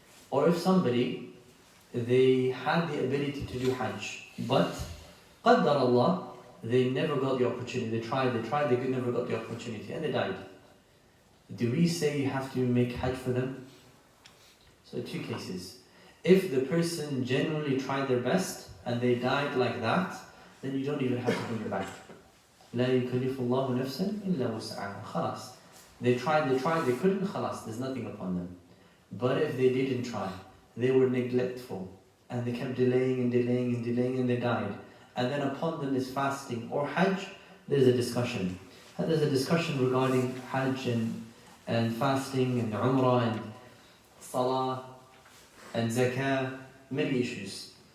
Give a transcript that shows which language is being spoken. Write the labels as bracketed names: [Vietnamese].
[English] Or if somebody, they had the ability to do Hajj, but qaddar Allah, they never got the opportunity. They tried, they never got the opportunity, and they died. Do we say you have to make Hajj for them? So two cases. If the person genuinely tried their best and they died like that, then you don't even have to bring it back. [Arabic] لا يكلف الله نفسا إلا وسعها. خلاص. [English] They tried, they couldn't, خلاص, there's nothing upon them. But if they didn't try, they were neglectful, and they kept delaying, and they died. And then upon them is fasting or Hajj, there's a discussion. And there's a discussion regarding Hajj and fasting and Umrah and Salah and Zakah, many issues.